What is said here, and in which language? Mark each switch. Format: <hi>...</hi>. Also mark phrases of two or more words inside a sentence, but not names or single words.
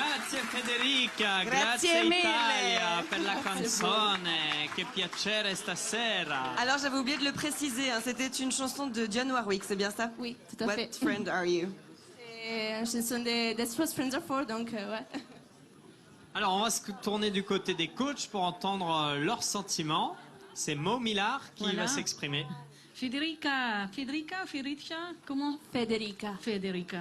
<it>Grazie Federica, Grazie grazie mille. Italia per la</it> <fr>C'est</fr> <it>canzone, che piacere stasera.</it> <fr>Alors j'avais oublié de le préciser, hein, c'était une chanson de Dionne Warwick, c'est bien ça? Oui, tout à</fr> <en>What</en> <fr>fait.</fr> <en>friend are you?</en> <fr>C'est une chanson des Desperate Strangers, donc ouais. Alors on va se tourner du côté des coachs pour entendre leurs sentiments. C'est Mo Millard qui Voilà. va s'exprimer. Federica, comment? Federica.</fr>